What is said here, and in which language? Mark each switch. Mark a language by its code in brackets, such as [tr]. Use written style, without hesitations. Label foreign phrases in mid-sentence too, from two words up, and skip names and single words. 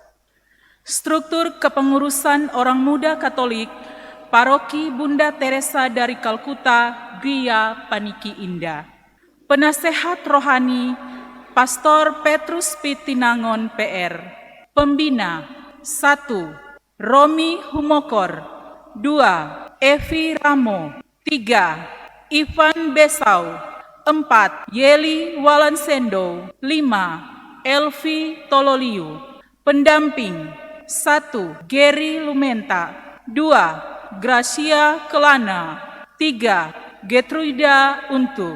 [id] Struktur kepengurusan orang muda Katolik Paroki Bunda Teresa dari Kalkuta Gria Paniki Indah. Penasehat rohani Pastor Petrus Pitinangon PR. Pembina 1. Romi Humokor. 2. Evi Ramo. 3. Ivan Besau. 4. Yeli Walansendo. 5. Elvi Tololiu. Pendamping 1. Geri Lumenta. 2. Gracia Kelana. 3. Getruida Untu.